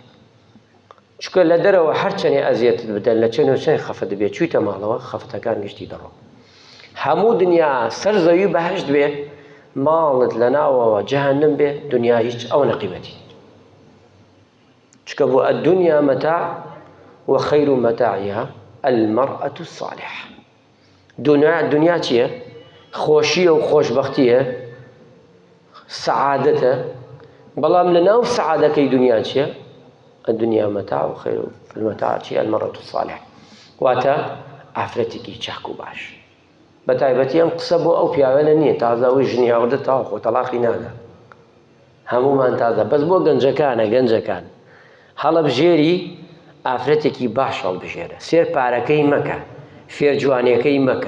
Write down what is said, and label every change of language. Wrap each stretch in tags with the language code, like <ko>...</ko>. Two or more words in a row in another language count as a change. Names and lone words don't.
<ckb>چونکە لە دەرەوە هەر چەندێ ئەزیەتت بدەن لە چەند و چەند خەفەت بێ، چوویتە ماڵەوە خەفەتەکان گشتی دەڕۆ. هەموو دنیا سەر زەوی بەهەشت بێ، ماڵت لە ناوەوە جەهەنەم بێ، دنیا هیچ ئەو نەقیمەتی. چونکە بۆ</ckb> <ar>الدنیا مەتاع وخەیر مەتاعها المرأة الصالحة.</ar> <ckb>دنیا چییە؟ خۆشیە و خۆشبەختیە، سەعادەتە، بەڵام لە ناو سەعادەکەی دنیا چییە؟</ckb> <ar>الدنیا مەتاع وخەیر المەتاع چییە؟ المرأة الصالحة.</ar> <ckb>واتە ئافرەتێکی چاک و باش. بەتایبەتی ئەم قسە بۆ ئەو پیاوانە نییە تازاوی ژنی ئەوەدە تاو خۆ تەلاقی نادا، هەمومان تازە، بەس بۆ گەنجەکان هەڵەبژێری ئافرەتێکی باش هەڵبژێرە، سێر پارەکەی مەکە، فێر جوانیەکەی مەکە.</ckb>